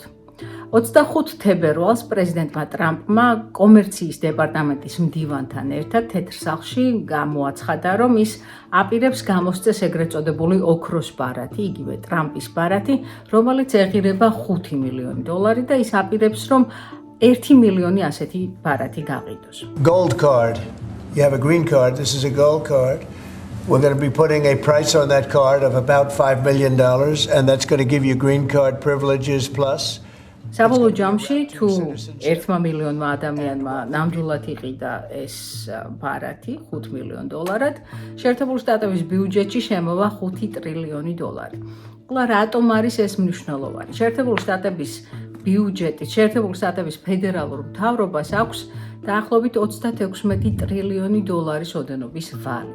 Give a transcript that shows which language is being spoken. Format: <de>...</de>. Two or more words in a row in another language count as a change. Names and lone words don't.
<ka>25 თებერვალს პრეზიდენტმა ტრამპმა კომერციის დეპარტამენტის მდივანთან ერთად თეთრ სახლში გამოაცხადა, რომ ის აპირებს გამოსცეს ეგრეთ წოდებული ოქროს ბარათი, იგივე ტრამპის ბარათი, რომელიც ეღირება $5 მილიონი და ის აპირებს, რომ 1 მილიონი ასეთი ბარათი გაყიდოს.</ka> <en>Gold card. You have a green card. This is a gold card. We're going to be putting a price on that card of about $5 million, and that's going to give you green card privileges plus.</en> <ka>საბოლოო ჯამში თუ 1 მილიონმა ადამიანმა ნამდვილად იყიდა ეს ბარათი $5 მილიონ, შეერთებული შტატების ბიუჯეტში შემოვა $5 ტრილიონი. ყლა რატომ არის ეს მნიშვნელოვანი? შეერთებული შტატების ბიუჯეტი, შეერთებული შტატების ფედერალურ მთავრობას აქვს დაახლოებით $36 ტრილიონი ოდენობის ვალი.</ka>